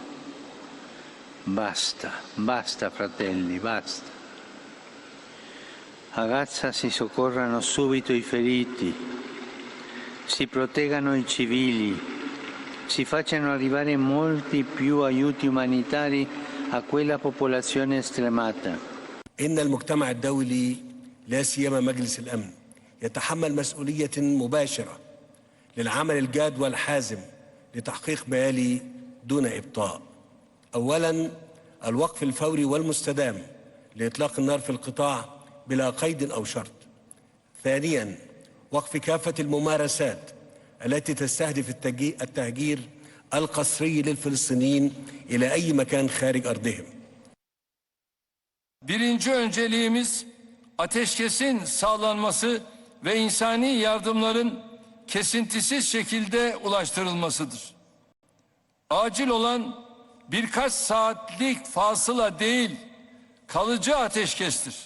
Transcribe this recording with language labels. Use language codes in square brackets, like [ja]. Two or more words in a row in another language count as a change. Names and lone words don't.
[it] Basta, basta fratelli, basta. A Gaza si soccorrano subito i feriti, si proteggano i civili, si facciano arrivare molti più aiuti umanitari a quella popolazione stremata. [ar] إن المجتمع الدولي لا سيما مجلس الأمن يتحمل مسؤولية مباشرة للعمل الجاد والحازم لتحقيق ما يلي دون إبطاء. أولاً الوقف الفوري والمستدام لإطلاق النار في القطاع بلا قيد أو شرط. ثانياً وقف كافة الممارسات التي تستهدف التهجير القسري للفلسطينيين إلى أي مكان خارج أرضهم. [tr] Birinci önceliğimiz ateşkesin sağlanması ve insani yardımların kesintisiz şekilde ulaştırılmasıdır. Acil olan birkaç saatlik fasıla değil, kalıcı ateşkestir.